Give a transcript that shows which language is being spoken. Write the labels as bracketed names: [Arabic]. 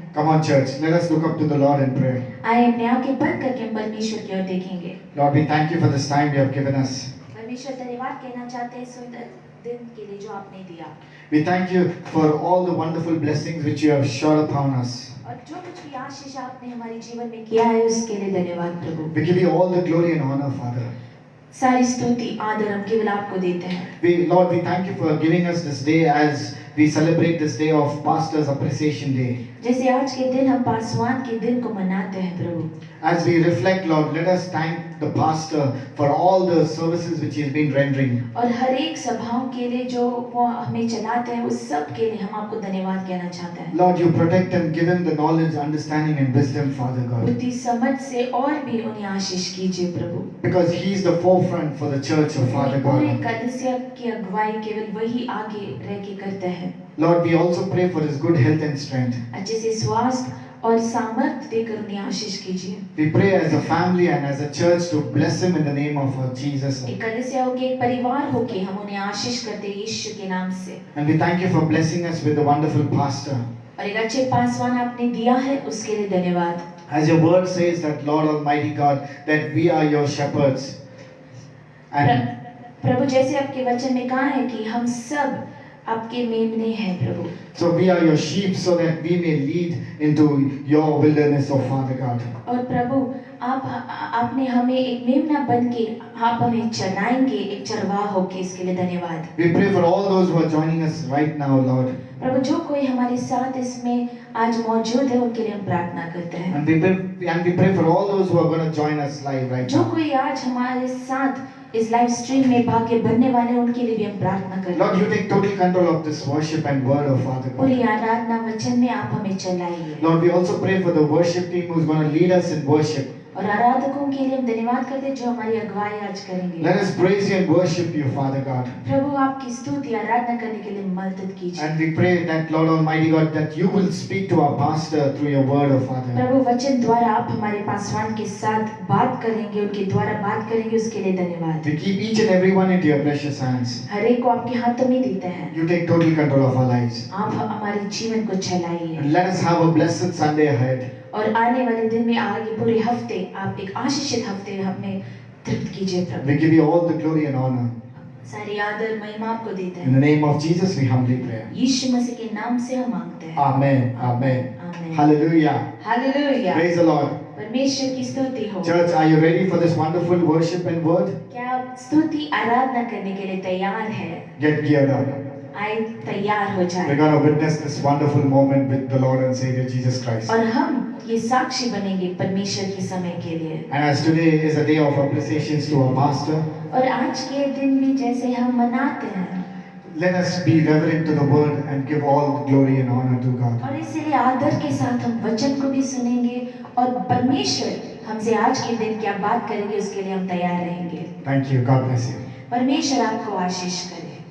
[English] Come on, church, let us look up to the Lord in prayer. [Hindi] आइए अपने आंखें बंद करके हम परमेश्वर की ओर देखेंगे। [English] Lord, we thank you for this time you have given us. [Hindi] परमेश्वर धन्यवाद कहना चाहते हैं सुंदर दिन के लिए जो आपने दिया। [English] We thank you for all the wonderful blessings which you have showered upon us. [Hindi] और जो कुछ भी आशीष आपने हमारे जीवन में किया है उसके लिए धन्यवाद प्रभु। [English] We give you all the glory and honor, Father. [Hindi] सारी स्तुति आदर हम केवल आपको देते हैं। [English] Lord, we thank you for giving us this day as we celebrate this day of Pastor's Appreciation Day. [Hindi] जैसे आज के दिन हम पासवान के दिन को मनाते हैं प्रभु। [English] As we reflect, Lord, let us thank the pastor for all the services which he has been rendering. [Hindi] और हर एक सभाओं के लिए जो वो हमें चलाते हैं उस सब के लिए हम आपको धन्यवाद कहना चाहते हैं। [English] Lord, you protect and give him the knowledge, understanding and wisdom, Father God. [Hindi] बुद्धि समझ से और भी उन्हें आशीष कीजिए प्रभु। [English] Because he is the forefront for the church of Father [Hindi] पूरे [English] God. [Hindi] कलीसिया की अगुवाई केवल वही आगे रह के करते हैं। [English] Lord, we also pray for his good health and strength. [Hindi] अच्छे से स्वास्थ्य और सामर्थ्य देकर उन्हें आशीष कीजिए। [English] We pray as a family and as a church to bless him in the name of our Jesus. [Hindi] एक कलीसिया होके एक परिवार होके हम उन्हें आशीष करते हैं यीशु के नाम से। [English] And we thank you for blessing us with a wonderful pastor. [Hindi] और एक अच्छे पासवान आपने दिया है उसके लिए धन्यवाद। [English] As your word says that, Lord Almighty God, that we are your shepherds. And [Hindi] प्रभु जैसे आपके वचन में कहा है कि हम सब आपके मेमने हैं प्रभु। [English] so we are your sheep so that we may lead into your wilderness, oh Father God. [Hindi] और प्रभु आपने हमें एक मेमना बन के आप हमें चराएंगे, एक चरवाह होके, इसके लिए धन्यवाद। [English] We pray for all those who are joining us right now, Lord. [Hindi] प्रभु जो कोई हमारे साथ इसमें आज मौजूद है उनके लिए हम प्रार्थना करते हैं। [English] And we pray for all those who are going to join us live right [Hindi] जो [English] now. [Hindi] कोई आज हमारे साथ इस लाइव स्ट्रीम में भाग्य बनने वाले हैं उनके लिए भी हम प्रार्थना करते [English] Lord, [Hindi] हैं। [English] you take total control of this worship and word, oh Father [Hindi] पूरी [English] God. [Hindi] आराधना वचन में आप हमें चलाइए। [English] Lord, we also pray for the worship team who's going to lead us in worship. [Hindi] और आराधकों के लिए हम धन्यवाद करते हैं जो हमारी अगुवाई आज करेंगे। [English] Let us praise you and worship you, Father God. [Hindi] प्रभु आपकी स्तुति आराधना करने के लिए मदद कीजिए। [English] And we pray that, Lord Almighty God, that you will speak to our pastor through your word, oh Father. [Hindi] प्रभु वचन द्वारा आप हमारे पासवान के साथ बात करेंगे, उनके द्वारा बात करेंगे, उसके लिए धन्यवाद। [English] We keep each and every one into your precious hands. [Hindi] हर एक को आपके हाथों में देते हैं। [English] You take total control of our lives. [Hindi] आप हमारे जीवन को चलाइए [English] And let us have a blessed Sunday ahead. [Hindi] और आने वाले दिन में आगे पूरे हफ्ते आप एक आशीषित हफ्ते हमें तृप्त कीजिए प्रभु। [English] We give you all the glory and honor. [Hindi] सारी आदर महिमा आपको देते [English] In the [Hindi] हैं। [English] name of Jesus, we humbly pray. [Hindi] यीशु मसीह के नाम से हम मांगते हैं। [English] Amen. Amen. [Hindi] आमीन। [English] Hallelujah. [Hindi] Hallelujah. [English] Praise the Lord. [Hindi] परमेश्वर की स्तुति हो। [English] Church, are you ready for this wonderful worship and word? [Hindi] क्या आप स्तुति आराधना करने के लिए तैयार हैं? [English] Get geared up. [Hindi] आए तैयार हो [English] We're [Hindi] जाए [English] going to witness this wonderful moment with the Lord and Savior Jesus Christ. [Hindi] और हम ये साक्षी बनेंगे परमेश्वर के समय के लिए। [English] And as today is a day of appreciations to our pastor, [Hindi] और आज के दिन में जैसे हम मनाते हैं [English] let us be reverent to the word and give all the glory and honor to God. [Hindi] और इसीलिए आदर के साथ हम वचन को भी सुनेंगे और परमेश्वर हमसे आज के दिन क्या बात करेंगे उसके लिए हम तैयार रहेंगे। [English] Thank you. God bless you. [Hindi] परमेश्वर आपको आशीष करे।